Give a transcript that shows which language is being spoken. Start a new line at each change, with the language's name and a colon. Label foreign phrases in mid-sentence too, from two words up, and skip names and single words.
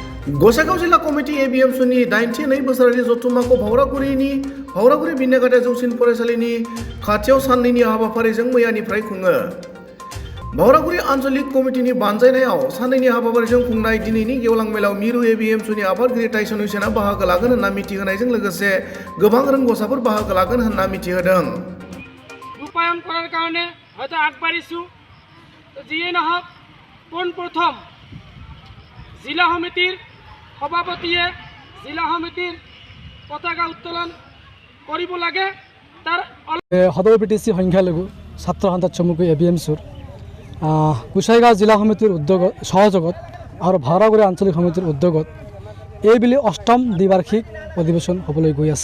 Bodo: गसाइगाव जिल्ला कमिटि एबिएमसुनि 92 बोसोरारि जथुम्माखौ भावरागुरि बिनागाटा जौसिन फरायसालिनि खाथियाव साननैनि हाबाफारिजों मैयानिफ्राय खुङो। भावरागुरि आन्चलिक कमिटिनि बानजायनायाव साननैनि हाबाफारिजों खुंनाय दिनैनि गेवलां मेलाव मिरु एबिएमसुनि आफादगिरि टाइसन हुसेना बाहागो लागोन होनना मिथिहोनायजों लोगोसे गोबां रोंग'साफोर बाहागो लागोन होनना मिथिहोदों।
Assamese: ৰূপায়ণ কৰাৰ কাৰণে हयতো আগবাঢ়িছো যিয়ে নহওক পোনপ্ৰথম জিলা সমিতিৰ সভাপতিয়ে জিলা সমিতিৰ পতাকা উত্তোলন কৰিব লাগে। তাৰ সদৌ পিটিচি সংখ্যালঘু ছাত্ৰ সন্থা চমুকৈ এবিএমচুৰ গোসাইগাঁও জিলা সমিতিৰ উদ্যোগত সহযোগত আৰু ভাওৰাগুৰি আঞ্চলিক সমিতিৰ উদ্যোগত এইবুলি অষ্টম দ্বিবাৰ্ষিক অধিৱেশন হ'বলৈ গৈ আছে।